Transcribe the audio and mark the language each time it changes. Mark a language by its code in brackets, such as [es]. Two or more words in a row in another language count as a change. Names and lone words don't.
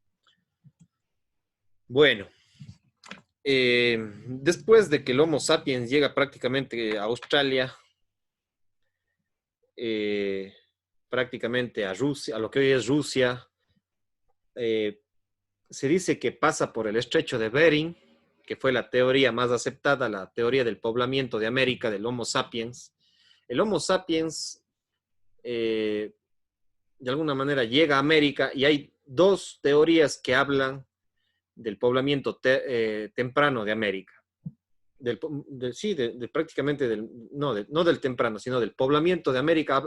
[es] Bueno, después de que el Homo sapiens llega prácticamente a Australia, prácticamente a Rusia, a lo que hoy es Rusia, se dice que pasa por el estrecho de Bering, que fue la teoría más aceptada, la teoría del poblamiento de América del Homo sapiens. El Homo sapiens, de alguna manera, llega a América y hay dos teorías que hablan del poblamiento temprano de América. Prácticamente no del temprano, sino del poblamiento de América.